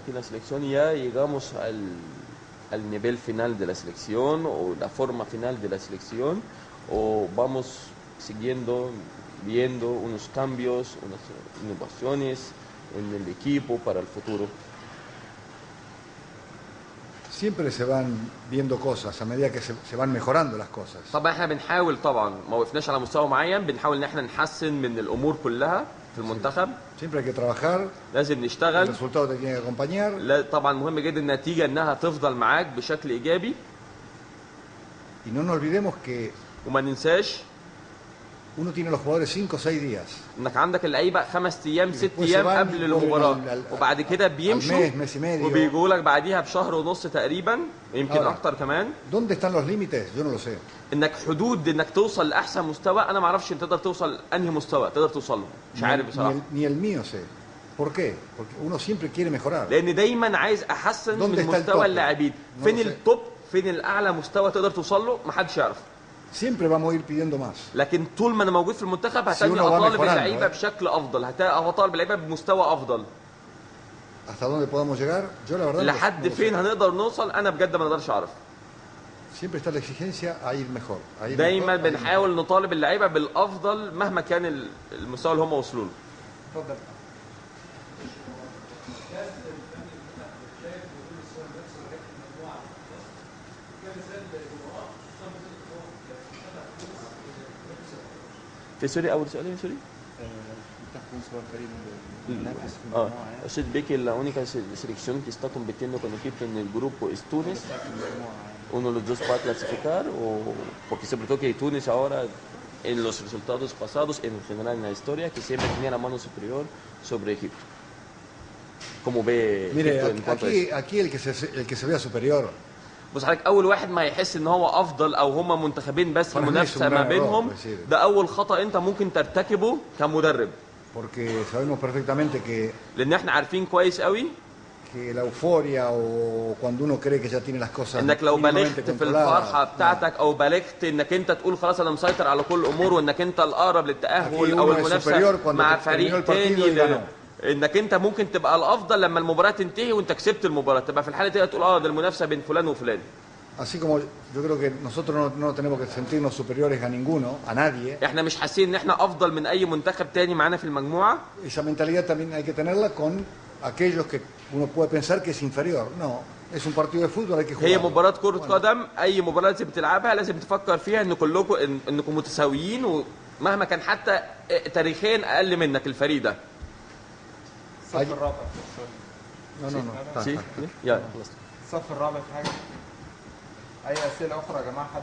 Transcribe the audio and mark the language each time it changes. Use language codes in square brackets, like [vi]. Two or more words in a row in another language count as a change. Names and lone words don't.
[es] en la selección y ya llegamos al nivel final de la selección o la forma final de la selección, o vamos siguiendo, viendo unos cambios, unas innovaciones en el equipo para el futuro. Siempre se van viendo cosas a medida que se van mejorando las cosas. [ar] طبعا احنا بنحاول، طبعا ما وقفناش على مستوى معين، بنحاول ان احنا نحسن من الامور كلها في المنتخب. [es] Siempre hay que trabajar, [ar] لازم [es] el [ar] نشتغل. [es] resultado te tiene que acompañar. [ar] لا طبعا مهم جدا النتيجه انها تفضل معاك بشكل ايجابي، [es] Y no nos olvidemos que [ar] وما ننساش [es] uno tiene los jugadores 5 o 6 días. [ar] انك عندك اللعيبه 5 ايام 6 [es] después [ar] ايام [es] se van [ar] قبل [es] y [ar] المباراه، [es] vuelven al- [ar] وبعد كده بيمشوا [es] mes, mes y medio. [ar] وبيجوا لك بعديها بشهر ونص تقريبا، يمكن [es] Ahora. [ar] اكتر كمان. [es] ¿Dónde están los límites? Yo no lo sé. [ar] انك حدود انك توصل لاحسن مستوى، انا ما اعرفش انت تقدر توصل انهي مستوى تقدر توصل له، مش عارف بصراحه. [es] Ni el mío sé. ¿Por qué? Porque uno siempre quiere mejorar. [ar] لان دايما عايز احسن [es] ¿Dónde [ar] من [es] está el [ar] مستوى [es] top? [ar] اللاعبين. [es] No [ar] فين [es] lo sé. [ar] التوب، فين الاعلى مستوى تقدر توصل له، محدش يعرف. [es] Siempre vamos a ir pidiendo más. [ar] لكن طول ما انا موجود في المنتخب هتاني [es] uno va [ar] اطالب [es] mejorando, [ar] اللعيبه بشكل افضل، هطالب اللعيبه بمستوى افضل. [es] ¿Hasta dónde podamos llegar? Yo la verdad no [ar] لحد [es] lo sé. [ar] فين هنقدر نوصل، انا بجد ما اقدرش اعرف. [es] Siempre está la exigencia a ir mejor. A ir [ar] دايما [es] mejor, a ir [ar] بنحاول نطالب اللعيبه بالافضل مهما كان المستوى اللي هم وصلوا له. اتفضل. في سوري اول سؤال في سوري. المنتخب مصر هو الفريق اللي بينافس في Ah, المجموعه يعني. [es] usted ve que la única selección que está compitiendo con equipo en el grupo es Túnez, [ar] في المجموعه يعني. [es] uno de los dos va a clasificar, o porque sobre todo que Túnez ahora en los resultados pasados, en general en la historia, que siempre tenía la mano superior sobre Egipto. ¿Cómo ve Mire, Egipto en cuanto a eso? aquí el que se vea superior, [ar] بص حضرتك، اول واحد ما يحس ان هو افضل او هما منتخبين بس [es] Para mí [ar] المنافسه [es] es un [ar] ما [es] gran [ar] بينهم، [es] error, decir. [ar] ده اول خطا انت ممكن ترتكبه كمدرب، [es] porque sabemos perfectamente [ar] لان احنا عارفين كويس قوي [es] que la euforia o cuando uno cree que ya tiene las cosas [ar] انك لو [es] mínimamente [ar] بالغت في الفرحه [es] controladas, [ar] بتاعتك او بالغت انك انت تقول خلاص انا مسيطر على كل الامور وانك انت الاقرب [es] Aquí [ar] للتاهل [es] uno [ar] او [es] es [ar] المنافسه [es] superior cuando [ar] مع [es] terminó [ar] فريق [es] el partido [ar] تاني [es] y ganó. [ar] انك انت ممكن تبقى الافضل لما المباراه تنتهي وانت كسبت المباراه، تبقى في الحاله دي تقول اه ده المنافسه بين فلان وفلان. [es] Así como yo creo que nosotros no tenemos que sentirnos superiores a ninguno, a nadie. [ar] احنا مش حاسين ان احنا افضل من اي منتخب تاني معانا في المجموعه. [es] Esa mentalidad también hay que tenerla con aquellos que uno puede pensar que es inferior. No, es un partido de fútbol, hay que [ar] هي [es] jugar. [ar] مباراة كرة قدم، أي مباراة لازم تلعبها لازم تفكر فيها إن كلكم إنكم متساويين، ومهما كان حتى تاريخيا أقل منك الفريق ده. الصف الرابع. [es] No, no. [ar] سي؟ يلا خلاص. الصف الرابع في حاجه. اي اسئله اخرى يا جماعه؟